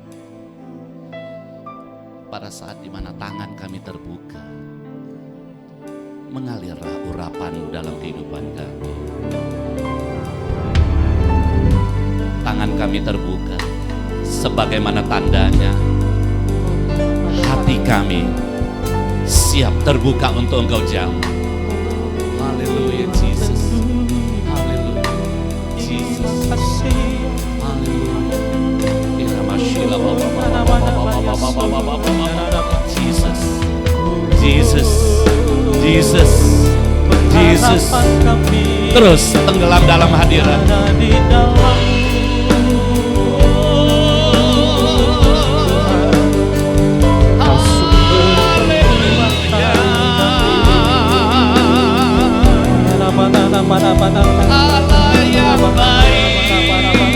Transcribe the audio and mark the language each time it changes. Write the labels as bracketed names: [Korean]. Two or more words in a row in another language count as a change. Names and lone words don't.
[Indonesian] Pada saat dimana tangan kami terbuka, mengalirlah urapan-Mu dalam kehidupan kami. Tangan kami terbuka, sebagaimana tandanya hati kami siap terbuka untuk Engkau jauh. Haleluya Jesus. Haleluya Jesus. Haleluya. Jesus. Jesus. Jesus. Jesus. Terus tenggelam dalam hadirat. Allah yang baik,